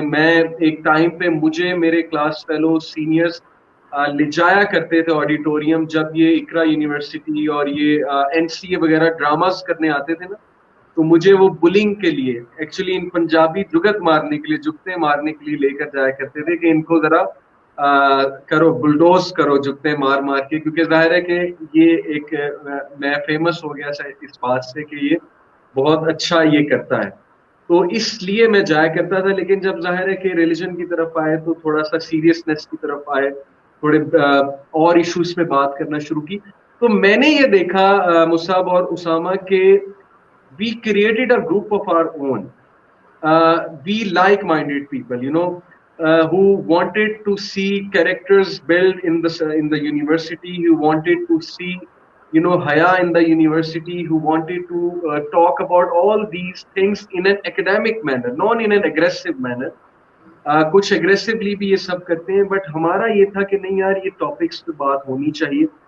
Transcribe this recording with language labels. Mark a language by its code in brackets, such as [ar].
[ur] میں ایک ٹائم پہ مجھے میرے کلاس فیلو سینئرز لے جایا کرتے تھے آڈیٹوریم, جب یہ اقرا یونیورسٹی اور یہ NCA وغیرہ ڈراماز کرنے آتے تھے نا, تو مجھے وہ بلنگ کے لیے ایکچولی ان پنجابی جگت مارنے کے لیے, جگتے مارنے کے لیے لے کر جایا کرتے تھے کہ ان کو ذرا کرو بلڈوز کرو جگتے مار مار کے, کیونکہ ظاہر ہے کہ یہ ایک میں فیمس ہو گیا اس بات سے کہ یہ بہت اچھا یہ کرتا ہے, تو اس لیے میں جایا کرتا تھا. لیکن جب ظاہر ہے کہ ریلیجن کی طرف آئے تو تھوڑا سا سیریسنیس کی طرف آئے, تھوڑے اور ایشوز پہ بات کرنا شروع کی, تو میں نے یہ دیکھا مصعب اور اسامہ کہ [en] we created a group of our own. We like-minded people, who wanted to see characters built in the university, who wanted to see, haya in the university, who wanted to talk about all these things in an academic manner, not in an aggressive manner. [ur] کچھ aggressively بھی یہ سب کرتے ہیں, but ہمارا یہ تھا کہ نہیں یار یہ ٹاپکس پہ بات ہونی چاہیے.